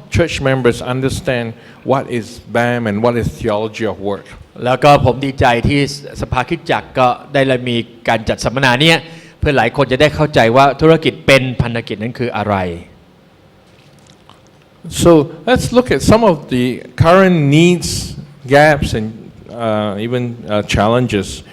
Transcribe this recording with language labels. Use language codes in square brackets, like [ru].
[en] church members understand what is BAM and what is theology of work. [th] แล้วก็ผมดีใจที่สภาคริสตจักรก็ได้มีการจัดสัมมนาเนี่ยเพื่อหลายคนจะได้เข้าใจว่าธุรกิจเป็นพันธกิจนั้นคืออะไร [en] So let's look at some of the current needs, gaps, and even challenges.